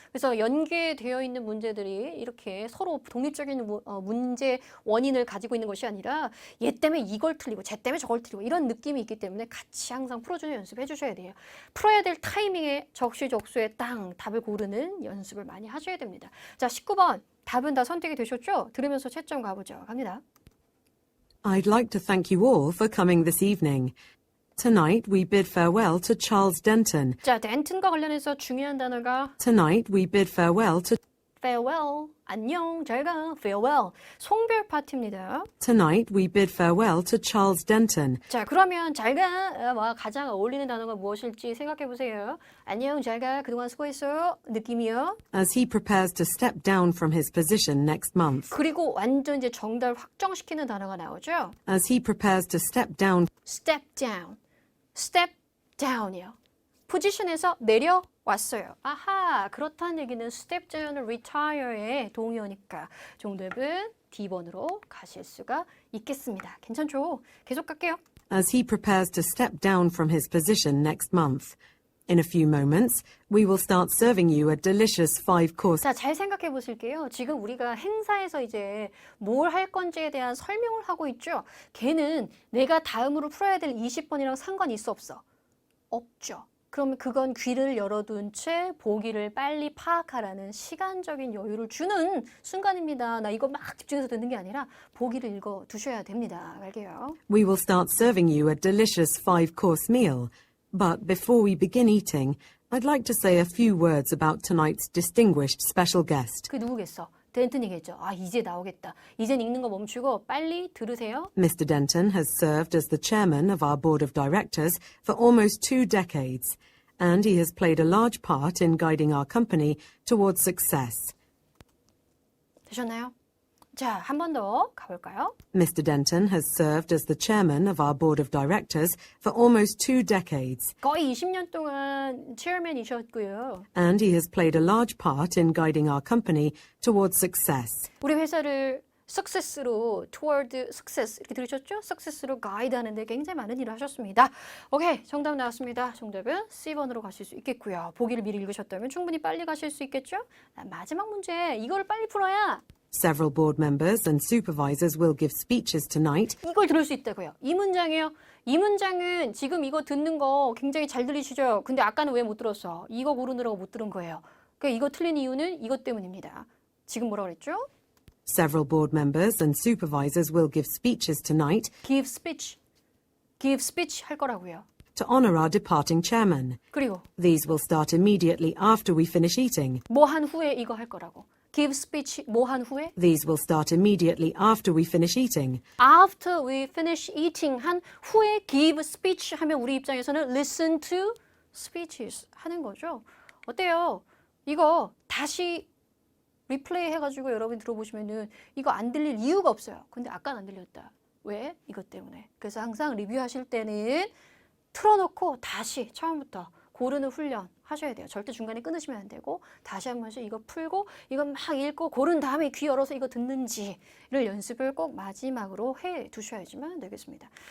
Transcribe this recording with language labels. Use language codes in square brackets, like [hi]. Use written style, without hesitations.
[ko] 그래서 연계되어 있는 문제들이 이렇게 서로 독립적인 문제 원인을 가지고 있는 것이 아니라 얘 때문에 이걸 틀리고 쟤 때문에 저걸 틀리고 이런 느낌이 있기 때문에 같이 항상 풀어주는 연습해 주셔야 돼요. 풀어야 될 타이밍에 적시적소에 딱 답을 고르는 연습을 많이 하셔야 됩니다. 자, 19번 답은 다 선택이 되셨죠? 들으면서 채점 가보죠. 갑니다. [en] I'd like to thank you all for coming this evening. Tonight we bid farewell to Charles Denton. [ko] 자, 덴튼과 관련해서 중요한 단어가 [en] Tonight we bid farewell to [ko] farewell, 안녕, 잘 가, farewell. 송별 파트입니다. [en] Tonight we bid farewell to Charles Denton. [ko] 자, 그러면 잘 가와 가장 어울리는 단어가 무엇일지 생각해 보세요. 안녕, 잘 가, 그동안 수고했어요. 느낌이요. [en] As he prepares to step down from his position next month. [ko] 그리고 완전 이제 정답을 확정시키는 단어가 나오죠. [en] As he prepares to step down. step down, step down이요. [ko] 포지션에서 내려왔어요. 아하, 그렇다는 얘기는 step down은 retire의 동의어니까 정답은 D번으로 가실 수가 있겠습니다. 괜찮죠? 계속 갈게요. [en] As he prepares to step down from his position next month. In a few moments, we will start serving you a delicious 5-course. [ko] 자, 잘 생각해 보실게요. 지금 우리가 행사에서 이제 뭘 할 건지에 대한 설명을 하고 있죠. 걔는 내가 다음으로 풀어야 될 20번이랑 상관이 있어 없어? 없죠. 그러면 그건 귀를 열어둔 채 보기를 빨리 파악하라는 시간적인 여유를 주는 순간입니다. 나 이거 막 집중해서 듣는 게 아니라 보기를 읽어 두셔야 됩니다. 갈게요. [en] We will start serving you a delicious 5-course meal. But before we begin eating, I'd like to say a few words about tonight's distinguished special guest. [ko] 그 누구겠어? 덴튼이겠죠. 아, 이제 나오겠다. 이젠 읽는 거 멈추고 빨리 들으세요. [en] Mr. Denton has served as the chairman of our board of directors for almost 2 decades, and he has played a large part in guiding our company towards success. [ko] 되셨나요? 자, 한 번 더 가볼까요? [en] Mr. Denton has served as the chairman of our board of directors for almost 2 decades, [ko] 거의 20년 동안 체어맨이셨고요. [en] and he has played a large part in guiding our company towards success. [ko] 우리 회사를 success로, toward success 이렇게 들으셨죠? success로 가이드하는데 굉장히 많은 일을 하셨습니다. 오케이, 정답 나왔습니다. 정답은 C번으로 가실 수 있겠고요. 보기를 미리 읽으셨다면 충분히 빨리 가실 수 있겠죠? 마지막 문제, 이걸 빨리 풀어야 [en] Several board members and supervisors will give speeches tonight. [ko] 이걸 들을 수 있다고요. 이 문장이에요. 이 문장은 지금 이거 듣는 거 굉장히 잘 들리시죠? 근데 아까는 왜 못 들었어? 이거 고르느라고 못 들은 거예요. 그러니까 이거 틀린 이유는 이것 때문입니다. 지금 뭐라고 그랬죠? [en] Several board members and supervisors will give speeches tonight give speech. give speech [ko] 할 거라고요. [en] to honor our departing chairman. [ko] 그리고 [en] These will start immediately after we finish eating. [ko] 뭐 한 후에 이거 할 거라고. give speech 뭐 한 후에? [en] These will start immediately after we finish eating. after we finish eating 한 후에 give speech [ko] 하면 우리 입장에서는 [en] listen to speeches 하는 거죠. [ko] 어때요? 이거 다시 리플레이 해가지고 여러분 들어보시면은 이거 안 들릴 이유가 없어요. 근데 아까는 안 들렸다. 왜? 이것 때문에. 그래서 항상 리뷰하실 때는 틀어놓고 다시 처음부터 고르는 훈련 하셔야 돼요. 절대 중간에 끊으시면 안 되고 다시 한 번씩 이거 풀고 이거 막 읽고 고른 다음에 귀 열어서 이거 듣는지를 연습을 꼭 마지막으로 해 두셔야지만 되겠습니다.